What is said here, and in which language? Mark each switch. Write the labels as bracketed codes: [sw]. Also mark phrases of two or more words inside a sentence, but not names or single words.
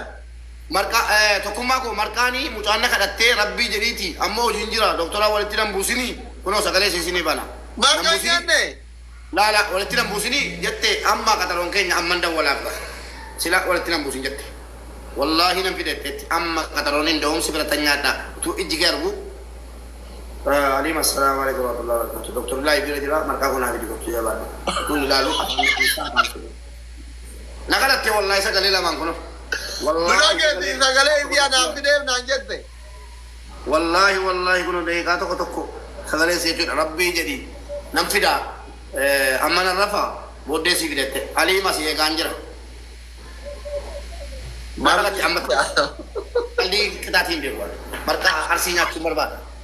[om] Marka tokkummaa koo markaanii mucaanna kadhattee rabbii jedhiiti ammoo hojiin jira doktora walitti nan buusinii kunoo sagalee siisinii bana. Marka nyaanne. Laala walitti nan buusinii jette amma qaxaroon keenya amman dawwalaaf sila walitti nan buusin jette. Wallahi nan fidetteetti amma qaxaroon hin da'umsi biratan nyaadha utuu ijji kee argu. [ar] عليكم السلام عليكم ورحمة الله وبركاته. [om] Doktor Bilaa Ibira jira markaa kun hafi dikotti jabaadha. Kun ilaalu na kadhattee wallahi sagalee lamaan kunoo. Mulageti sagalee indiyaa naaf fideef naan jette. Wallahi kunoo deeqaa tokko sagalee see jechuudha rabbii jedhi nan fidaa amma nan rafa booddee si fidette aliima si eegaan jira marqatti amma qalbii qixaatiin beeku marqa arsii nyaachuun barbaada